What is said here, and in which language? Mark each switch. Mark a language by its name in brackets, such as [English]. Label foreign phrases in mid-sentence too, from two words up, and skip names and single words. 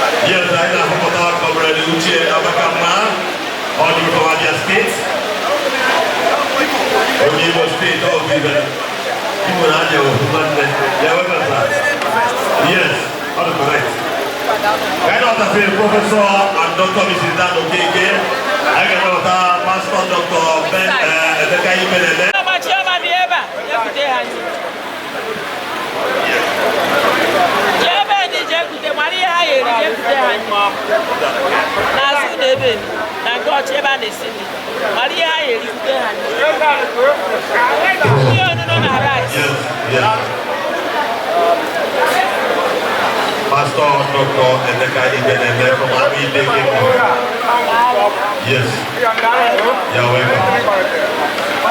[English] Yes, I know. Comrade Uche Abakama, all the from Abia State. From Imo State, all of you. [Igbo] Igbo na Abia, Ofunwanne. [English] You are welcome, sir. Yes, all correct. I know that the Professor and Doctor Mrs. Dan Okeke. I know that Pastor Doctor Ben, eh, Emeka Imelele. [Igbo] Chioma, Chioma dị ebe a, jee kute ha anyị. Jee ebe dị, jee kute, mara ihe ha ga-eri, jee kute ha anyị. N'azụ na ebe, na nke ọchị ebe a na-esi nri. Mara ihe ha ga-eri, kute ha anyị. Ihe ọnụnọ na rice. [English] Yes, yes. Pastor Doctor Emeka Ibeneme from Abia State. Yes. You're welcome.